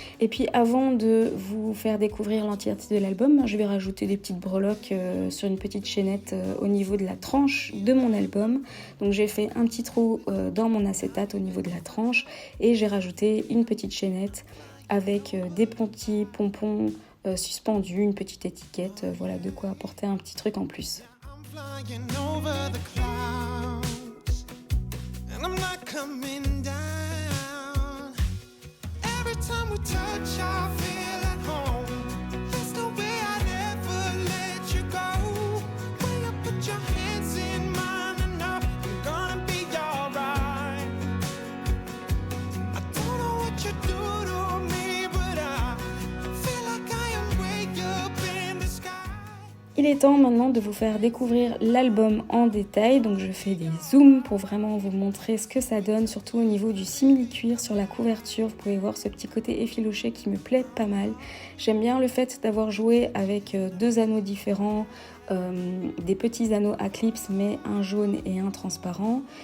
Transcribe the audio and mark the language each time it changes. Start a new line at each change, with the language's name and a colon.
French: Et puis avant de vous faire découvrir l'entièreté de l'album, je vais rajouter des petites breloques sur une petite chaînette au niveau de la tranche de mon album. Donc j'ai fait un petit trou dans mon acétate au niveau de la tranche et j'ai rajouté une petite chaînette avec des petits pompons suspendus, une petite étiquette, voilà de quoi apporter un petit truc en plus.
English: Flying over the clouds, and I'm not coming down. Every time we touch, I feel at home. There's no way I'd ever let you go. When you put your hands in mine, and I'm gonna be alright. I don't know what you do to me, but I feel like I am way up in the sky.
French: Il est temps maintenant de vous faire découvrir l'album en détail, donc je fais des zooms pour vraiment vous montrer ce que ça donne, surtout au niveau du simili-cuir sur la couverture. Vous pouvez voir ce petit côté effiloché qui me plaît pas mal. J'aime bien le fait d'avoir joué avec deux anneaux différents, des petits anneaux à clips mais un jaune et un transparent.